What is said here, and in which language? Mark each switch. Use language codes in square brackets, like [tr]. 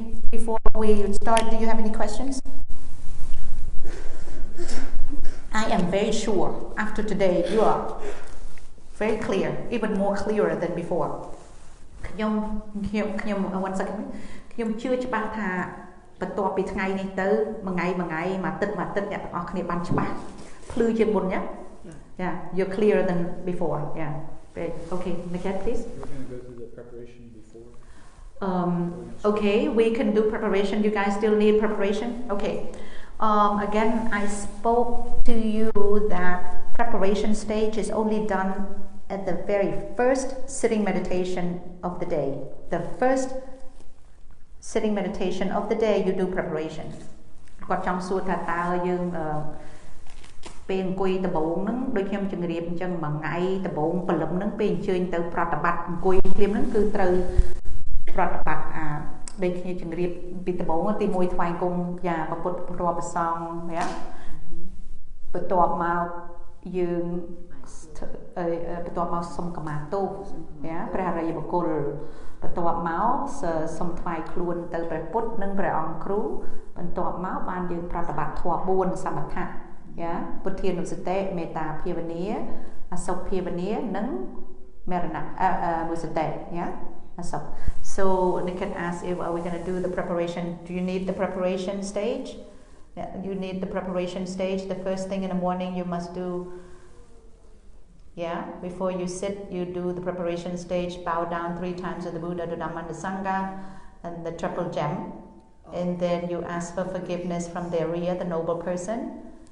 [en] Before we start, do you have any questions? I am very sure after today you are very clear, even more clearer than before. [km] ខ្ញុំ [en] one second [km] ខ្ញុំជឿច្បាស់ថាបន្ទាប់ពីថ្ងៃនេះទៅមួយថ្ងៃមួយអាទិត្យអ្នកទាំងអស់គ្នាបានច្បាស់ភ្លឺជាងមុនណា [en] Yeah, you're clearer than before. Yeah. Okay, Niket, please. We're going to go through the preparation before. Okay, we can do preparation. You guys still need preparation? Okay. Again, I spoke to you that preparation stage is only done at the very first sitting meditation of the day. The first sitting meditation of the day, you do preparation. [km] គាត់ចង់សួរថាតើយើងពេលអង្គុយដំបូងហ្នឹងដូចខ្ញុំជម្រាបអញ្ចឹងមួយថ្ងៃដំបូងព្រលឹមហ្នឹងពេលអញ្ជើញទៅប្រតិបត្តិអង្គុយភ្លាមហ្នឹងគឺត្រូវប្រតិបត្តិដូចគ្នាជម្រាបពីដំបូងទី1ថ្វាយគុំយ៉ាព្រះពុទ្ធព្រះប្រសង្ឃណា បន្ទាប់មកយើងបន្ទាប់មកសុំកម្មាទោសណាព្រះអរិយបុគ្គលបន្ទាប់មកសុំថ្វាយខ្លួនទៅព្រះពុទ្ធនិងព្រះអង្គគ្រូបន្ទាប់មកបានយើងប្រតិបត្តិធម៌4សមថៈយ៉ាពុទ្ធានុសតិមេត្តាភាវនាអសុភាវនានិងមរណៈមុសតិយ៉ា [en] So Niket asked if are we going to do the preparation. Do you need the preparation stage? Yeah, you need the preparation stage. The first thing in the morning you must do. Yeah, before you sit, you do the preparation stage. Bow down 3 times to the Buddha, the Dhamma, the Sangha, and the triple gem. And then you ask for forgiveness from the Arya, the noble person.